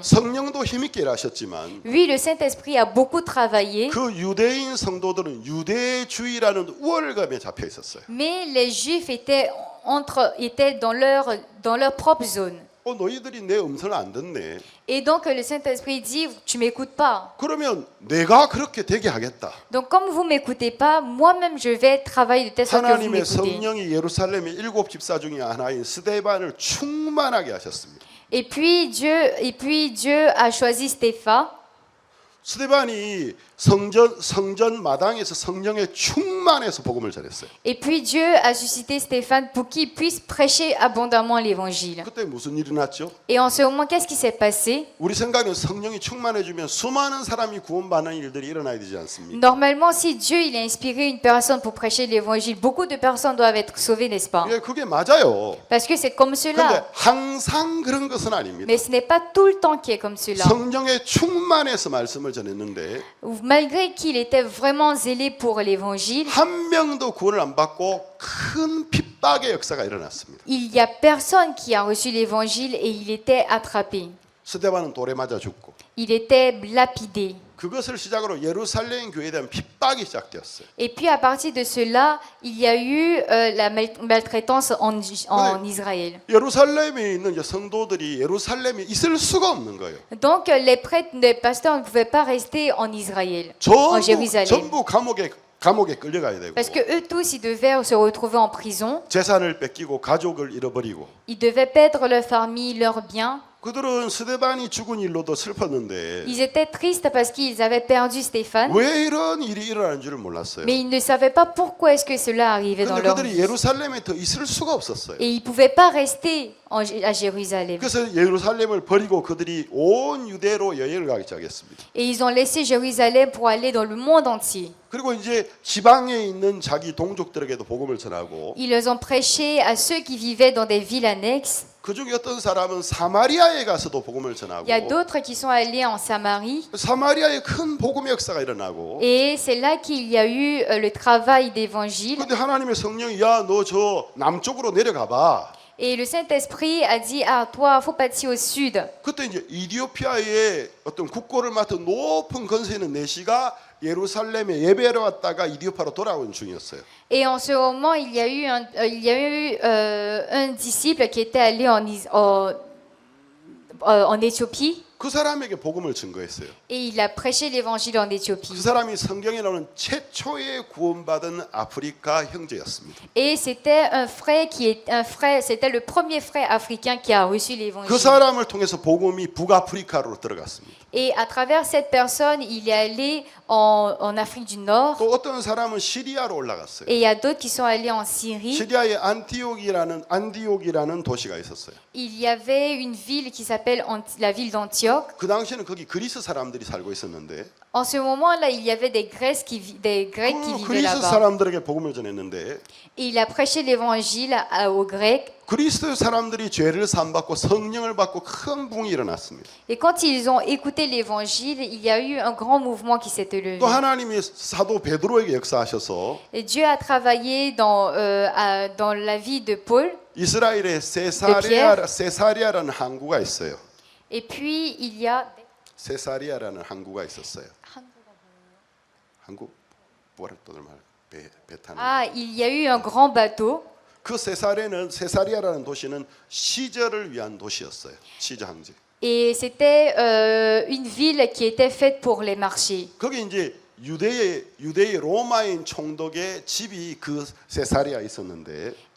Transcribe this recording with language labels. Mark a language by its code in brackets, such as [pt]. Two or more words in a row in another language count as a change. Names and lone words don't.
[ko] 성령도 힘있게 일하셨지만 [fr] Oui, le Saint-Esprit a beaucoup travaillé, [ko] 그 유대인 성도들은 유대주의라는 우월감에 잡혀 있었어요. [fr] mais les Juifs étaient dans leur propre zone. [ko] 너희들이 내 음성을 안 듣네. [fr] Et donc le Saint-Esprit dit tu m'écoutes pas. [ko] 그러면 내가 그렇게 되게 하겠다. [fr] Donc comme vous m'écoutez pas, moi-même je vais travailler de telle sorte que vous [ko] 하나님의 [fr] m'écoutez. [ko] 성령이 예루살렘의 7 집사 중에 하나인 스데반을 충만하게 하셨습니다. [fr] Et puis Dieu a choisi Stéphan. [ko] 스데반이 성전 마당에서 성령에 충만해서 복음을 전했어요. [fr] Et puis Dieu a suscité Stéphane pour qu'il puisse prêcher abondamment l'évangile. [ko] 그때 무슨 일이 났죠? [fr] Et en ce moment, qu'est-ce qui s'est passé? [ko] 우리 생각엔 성령이 충만해지면 수많은 사람이 구원받는 일들이 일어나야 되지 않습니까? [fr] Normalement, si Dieu il a inspiré une personne pour prêcher l'évangile, beaucoup de personnes doivent être sauvées, n'est-ce pas? [ko] 예, 그게 맞아요. [fr] Parce que c'est comme [ko] 근데 [fr] cela. [ko] 항상 그런 것은 아닙니다. [fr] Mais ce n'est pas tout le temps qui est comme cela. [ko] 성령에 충만해서 말씀을 전했는데 [fr] Malgré qu'il était vraiment zélé pour l'évangile, [ko] 한 명도 구원을 안 받고 큰 핍박의 역사가 일어났습니다. [fr] il y a personne qui a reçu l'évangile et il était attrapé. [ko] 스데반은 돌에 맞아 죽고 [fr] Il était lapidé. [ko] 그것을 시작으로 예루살렘 교회에 대한 핍박이 시작되었어요. [fr] Et puis à partir de cela, il y a eu la maltraitance en Israël. [ko] 예루살렘에 있는 이제 성도들이 예루살렘에 있을 수가 없는 거예요. [fr] Donc les prêtres, les pasteurs ne pouvaient pas rester en Israël, en Jérusalem. [ko] 전부 감옥에 끌려가야 되고 [fr] Parce que eux tous, ils devaient se retrouver en prison. [ko] 재산을 뺏기고 가족을 잃어버리고 [fr] Ils devaient perdre leur famille, leurs biens. [ko] 그들은 스데반이 죽은 일로도 슬펐는데 [fr] Ils étaient tristes parce qu'ils avaient perdu Stéphane. [ko] 왜 이런 일이 일어나는 줄을 몰랐어요. [fr] Mais ils ne savaient pas pourquoi est-ce que cela arrivait dans [ko] 근데 [fr] leur [ko] 그들이 [fr] vie. [ko] 예루살렘에 더 있을 수가 없었어요. [fr] Et ils ne pouvaient pas rester à Jérusalem. [ko] 그래서 예루살렘을 버리고 그들이 온 유대로 여행을 가기 시작했습니다. [fr] Et ils ont laissé Jérusalem pour aller dans le monde entier. [ko] 그리고 이제 지방에 있는 자기 동족들에게도 복음을 전하고 [fr] Ils les ont prêchés à ceux qui vivaient dans des villes annexes. [ko] 그 중에 어떤 사람은 사마리아에 가서도 복음을 전하고 [fr] Il y a d'autres qui sont allés en Samarie. [ko] 사마리아에 큰 복음의 역사가 일어나고 [fr] Et c'est là qu'il y a eu le travail d'évangile. [ko] 근데 하나님의 성령이 야 너 저 남쪽으로 내려가 봐. [fr] Et le Saint-Esprit a dit ah toi faut partir au sud. [ko] 그때 이제 이디오피아의 어떤 국고를 맡은 높은 권세 있는 내시가 예루살렘에 예배하러 왔다가 이디오피아로 돌아온 중이었어요. [fr] Et en ce moment il y a eu un disciple qui était allé en Éthiopie. [ko] 그 사람에게 복음을 증거했어요. [fr] Et il a prêché l'évangile en Éthiopie. [ko] 그 사람이 성경에 나오는 최초의 구원받은 아프리카 형제였습니다. [fr] Et c'était c'était le premier frère africain qui a reçu l'évangile. [ko] 그 사람을 통해서 복음이 북아프리카로 들어갔습니다. [fr] Et à travers cette personne, il est allé en Afrique du Nord. [ko] 또 어떤 사람은 시리아로 올라갔어요. [fr] Et il y a d'autres qui sont allés en Syrie. [ko] 시리아에 안티옥이라는 도시가 있었어요. [fr] Il y avait une ville qui s'appelle la ville d'Antioche. [ko] 그 당시에는 거기 그리스 사람들이 살고 있었는데 [fr] En ce moment-là, il y avait des Grecs qui vivaient [ko] 그리스 [fr] là-bas. [ko] 사람들에게 복음을 전했는데 [fr] Et il a prêché l'évangile aux Grecs. [ko] 그리스 사람들이 죄를 사함받고 성령을 받고 큰 붕이 일어났습니다. [fr] Et quand ils ont écouté l'évangile, il y a eu un grand mouvement qui s'est élevé. [ko] 또 하나님이 사도 베드로에게 역사하셔서 [fr] Et Dieu a travaillé dans la vie de Paul. [ko] 이스라엘에 세사리아라는 항구가 있어요. [fr] Et puis il y a [ko] 세사리아라는 항구가 있었어요. 항구 뭐라 또들 말 배 타는. [fr] il y a eu un grand bateau. [ko] 그 세사리아라는 도시는 시저를 위한 도시였어요. 시저 항지. [fr] Et c'était une ville qui était faite pour les marchés. [ko] 거기 이제 유대의 로마인 총독의 집이 그 세사리아에 있었는데